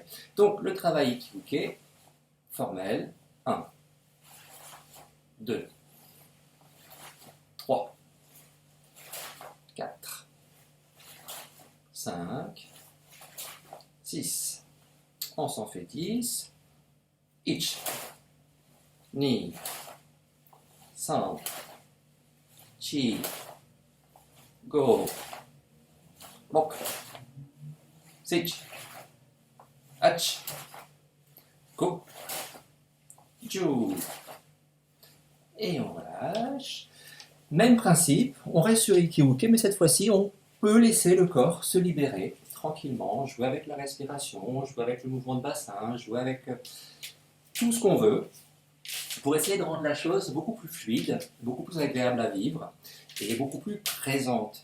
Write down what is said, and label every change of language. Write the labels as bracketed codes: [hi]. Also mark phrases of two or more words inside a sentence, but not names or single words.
[fr] Donc le travail Iki-Uke, formel, 1, 2, 3, 4, 5, 6, on s'en fait 10, ich, [ja] ni, san, chi, go, roku, shichi, hachi, ku, ju, [fr] et on relâche. Même principe, on reste sur Iki-Uke, mais cette fois-ci, on peut laisser le corps se libérer tranquillement, jouer avec la respiration, jouer avec le mouvement de bassin, jouer avec tout ce qu'on veut, pour essayer de rendre la chose beaucoup plus fluide, beaucoup plus agréable à vivre, et beaucoup plus présente.